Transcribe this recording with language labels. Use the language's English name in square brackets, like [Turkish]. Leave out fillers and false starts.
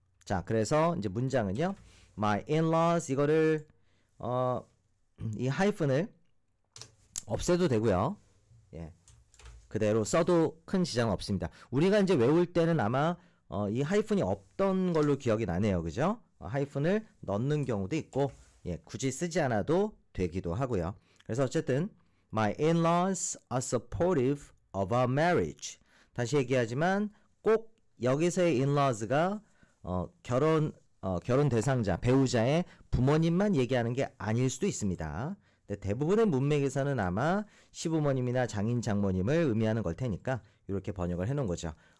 [Korean] 자, 그래서 이제 문장은요, my in-laws 이거를 이 하이픈을 없애도 되고요. 예, 그대로 써도 큰 지장은 없습니다. 우리가 이제 외울 때는 아마 이 하이픈이 없던 걸로 기억이 나네요, 그죠? 하이픈을 넣는 경우도 있고, 예, 굳이 쓰지 않아도 되기도 하고요. 그래서 어쨌든 [English] my in-laws are supportive of our marriage. [Korean] 다시 얘기하지만 꼭 여기서의 in-laws가 결혼 대상자, 배우자의 부모님만 얘기하는 게 아닐 수도 있습니다. 근데 대부분의 문맥에서는 아마 시부모님이나 장인, 장모님을 의미하는 걸 테니까 이렇게 번역을 해놓은 거죠.